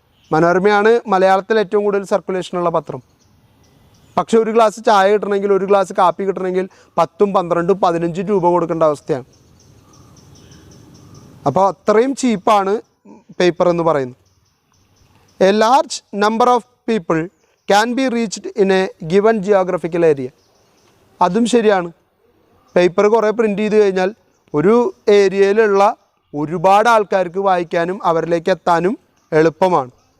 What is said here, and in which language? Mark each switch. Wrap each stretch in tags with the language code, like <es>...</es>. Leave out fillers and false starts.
<ml>മനോരമയാണ് മലയാളത്തിൽ ഏറ്റവും കൂടുതൽ സർക്കുലേഷനുള്ള പത്രം. പക്ഷേ ഒരു ഗ്ലാസ് ചായ കിട്ടണമെങ്കിൽ, ഒരു ഗ്ലാസ് കാപ്പി കിട്ടണമെങ്കിൽ 10, 12, 15 രൂപ കൊടുക്കേണ്ട അവസ്ഥയാണ്. അപ്പോൾ അത്രയും ചീപ്പാണ് പേപ്പർ എന്ന് പറയുന്നത്.</ml> <en>A large number of people can be reached in a given geographical area.</en> <ml>അതും ശരിയാണ്. പേപ്പർ കുറേ പ്രിൻ്റ് ചെയ്ത് കഴിഞ്ഞാൽ ഒരു ഏരിയയിലുള്ള ഒരുപാട് ആൾക്കാർക്ക് വായിക്കാനും അവരിലേക്ക് എത്താനും എളുപ്പമാണ്.</ml>